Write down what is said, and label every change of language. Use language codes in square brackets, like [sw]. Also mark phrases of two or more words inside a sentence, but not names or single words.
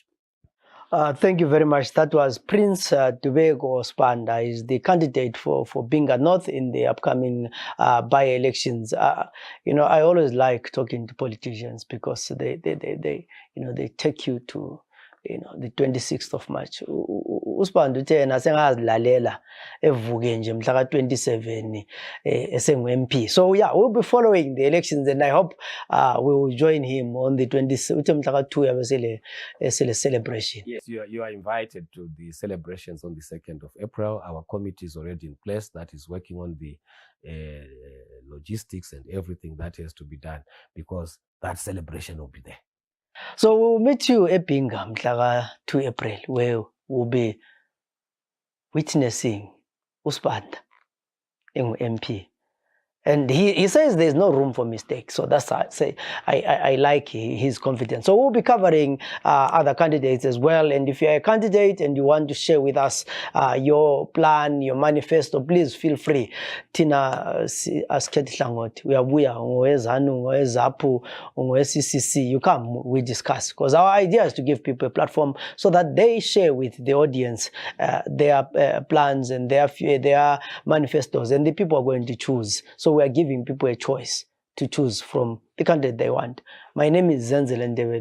[en] Thank you very much. That was Prince Dubeko Sibanda. Is the candidate for Binga North in the upcoming by-elections. You know, I always like talking to politicians because they take you to, you know, the 26th of March. [nd] uSibanda uthe yena sengazilalela evuke nje mhla ka-27 esengu-MP. [en] So yeah, we'll be following the elections, and I hope we will join him on the 20th. [nd] Uthe mhla ka-2 yabe sele celebration. [en] Yes, you are invited to the celebrations on the 2nd of April. Our committee is already in place that is working on the logistics and everything that has to be done, because that celebration will be there. So we'll meet you at Binga [nd] mhla ka-2 [en] April, where we'll be witnessing [nd] uSibanda engu-MP. [en] And he says there's no room for mistakes. So that's why I say I like his confidence. So we'll be covering other candidates as well. And if you're a candidate and you want to share with us your plan, your manifesto, please feel free. [nd] Tina askhethi hlangothi uyabuya ngoweZANU, ngoweZAPU, ngowe-CCC. [en] You come, we discuss. Because our idea is to give people a platform so that they share with the audience their plans and their manifestos, and the people are going to choose. So we are giving people a choice to choose from the candidate they want. My name is Zenzele Ndebele.